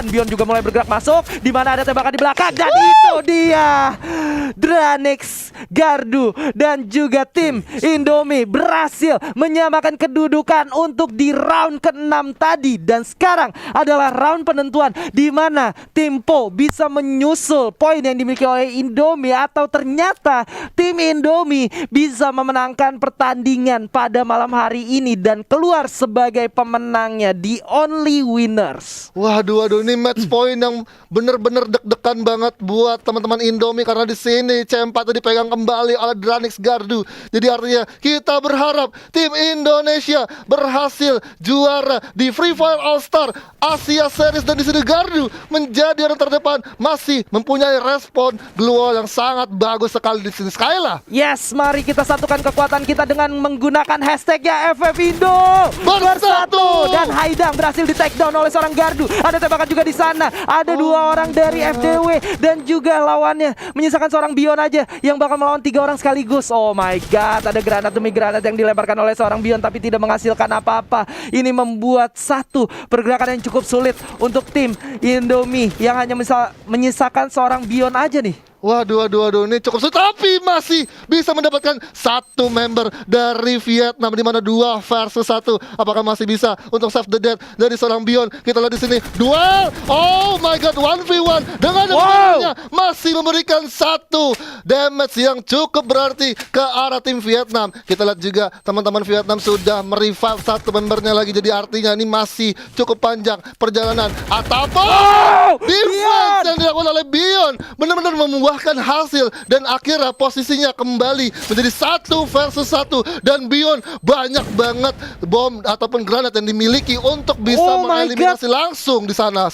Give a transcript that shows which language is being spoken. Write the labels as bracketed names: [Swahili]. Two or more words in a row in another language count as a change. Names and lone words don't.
[Indonesian] Bion juga mulai bergerak masuk, di mana ada tembakan di belakang, dan itu dia Dranix, Gardu dan juga tim Indomie berhasil menyamakan kedudukan untuk di round ke-6 tadi. Dan sekarang adalah round penentuan, di mana tim Po bisa menyusul poin yang dimiliki oleh Indomie, atau ternyata tim Indomie bisa memenangkan pertandingan pada malam hari ini dan keluar sebagai pemenangnya, [English] the only winners. [Indonesian] Waduh, ini [English] match point [Indonesian] yang bener-bener deg-degan banget buat teman-teman Indomie, karena di sini C4 dipegang kembali oleh Dranix Gardu. Jadi artinya kita berharap tim Indonesia berhasil juara di Free Fire All Star Asia Series, dan di sini Gardu menjadi orang terdepan, masih mempunyai respon global yang sangat bagus sekali di sini. Skyla. Yes, mari kita satukan kekuatan kita dengan menggunakan hashtagnya FF Indo bersatu. Dan Haidang berhasil di [English] take down [Indonesian] oleh seorang Gardu. Ada tembakan juga di sana. Ada 2 orang dari FDW dan juga lawannya menyisakan seorang Bion aja yang bakal melawan 3 orang sekaligus. [English] Oh my god, [Indonesian] ada granat demi granat yang dilemparkan oleh seorang Bion tapi tidak menghasilkan apa-apa. Ini membuat satu pergerakan yang cukup sulit untuk tim Indomie yang hanya menyisakan seorang Bion aja nih. Waduh, ini cukup sulit, tapi masih bisa mendapatkan 1 member dari Vietnam, di mana 2 versus 1. Apakah masih bisa untuk [English] save the dead [Indonesian] dari seorang Bion? Kita lihat di sini duel. [English] Oh my god, [Indonesian] 1v1 dengan membernya masih memberikan 1 damage yang cukup berarti ke arah tim Vietnam. Kita lihat juga teman-teman Vietnam sudah merevive 1 membernya lagi. Jadi artinya ini masih cukup panjang perjalanan. Atapun defense yang dilakukan oleh Bion benar-benar membuahkan hasil, dan akhirnya posisinya kembali menjadi 1 versus 1, dan Bion banyak banget bom ataupun granat yang dimiliki untuk bisa mengeliminasi langsung di sana.